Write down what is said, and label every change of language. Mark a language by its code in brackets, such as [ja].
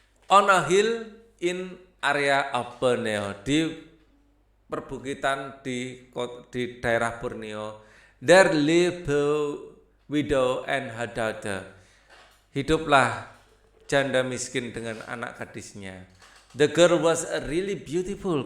[en] On a hill in area of Borneo, [id] di perbukitan di daerah Borneo, [en] there lived a widow and her daughter. [id] Hiduplah janda miskin dengan anak gadisnya. [en] The girl was really beautiful.